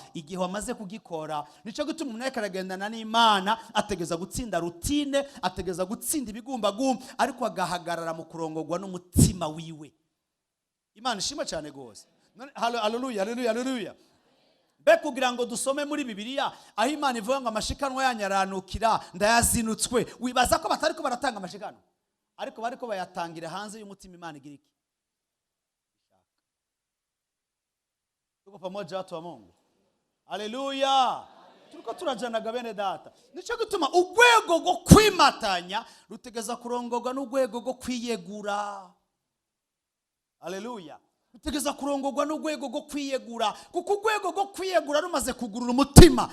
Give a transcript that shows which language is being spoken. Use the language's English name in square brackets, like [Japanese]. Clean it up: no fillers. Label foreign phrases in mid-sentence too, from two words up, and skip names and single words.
[Rundi] Igihe wamaze kugikora, nico gituma umuntu yakaragendana n'Imana, ategeza gutsinda rutine, ategeza gutsinda ibigumbagumba, ariko agahagarara mu kurongorwa n'umutima wiwe. Imana ishimwe cyane gose. Haleluya, haleluya, haleluya. Kugira ngo dusome muri Bibiliya aho Imana ivuga ngo amashikanwa yanyaranukira ndayazinutswe, wibaza ko batariko baratanga amashikanwa, ariko bariko bayatangira hanze y'umutima Imana igira iki. [Swahili] Tuko pamoja watu wa Mungu. [Rundi] Haleluya. Turiko turajanaga bene data. Nico gituma urwego rwo kwimatanya rutegeza kurongorwa n'urwego rwo kwiyegura. Haleluya. Utegeza kurongorwa n'urwego rwo kwiyegura, kuko urwego rwo kwiyegura rumaze kugurura umutima.